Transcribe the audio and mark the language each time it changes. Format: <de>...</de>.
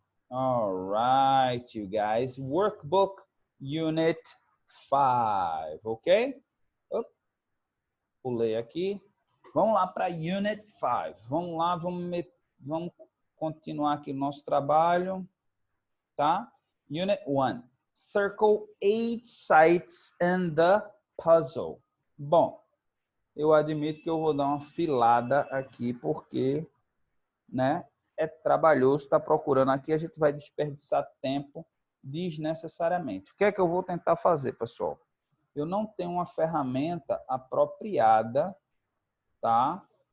<en>All right, you guys. Workbook Unit 5, ok?</en> <pt>Pulei aqui. Vamos lá para Unit 5. Vamos lá, vamos continuar aqui o nosso trabalho, tá?</pt> <en>Unit 1. Circle 8 sites in the puzzle.</en> <pt>Bom, eu admito que eu vou dar uma filada aqui porque, né, é trabalhoso, está procurando aqui, a gente vai desperdiçar tempo desnecessariamente. O que é que eu vou tentar fazer, pessoal? Eu não tenho uma ferramenta apropriada, tá?</pt>